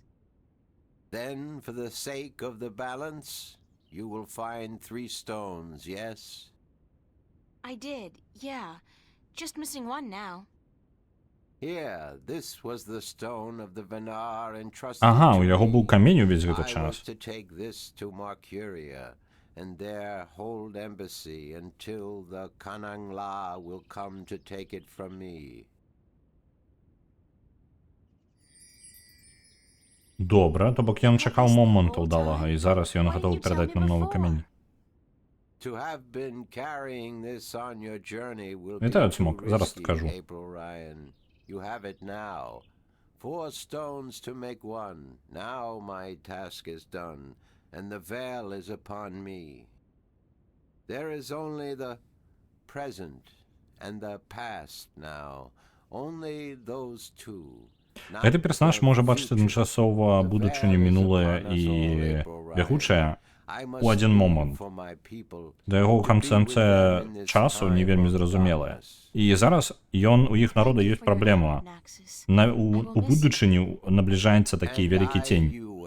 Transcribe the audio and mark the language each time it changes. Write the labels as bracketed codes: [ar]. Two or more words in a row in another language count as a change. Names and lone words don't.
[en] Then, for the sake of the balance, you will find 3 stones, yes? I did, yeah. Just missing one now. Here, this was the stone of the Venar entrusted [be] Ага, [en] to [be] у яго [en] me. [be] быў камень увесь гэты [en] I was [be] час. [en] to take this to Marcuria, and there hold embassy until the Kanangla will come to take it from me. [be] Добра, то бок ён чакаў моманту ўдалага, і зараз ён гатовы перадаць нам новы камень. [en] To have been carrying this on your journey will [be] Вітаю, [en] be too [be] Цмок, зараз [en] risky, [be] скажу. [en] April Ryan. You have it now. 4 stones to make one. Now my task is done, and the veil is upon me. There is only the present and the past now. Only those two. [be] Гэты персонаж можа бачыць адначасова будучыню, мінулае і бягучае у адзін момант. Да яго канцэпцыя часу не вельмі зразумелая. І зараз у іх народа ёсць праблема. У будучыню набліжаецца такі вялікі цень.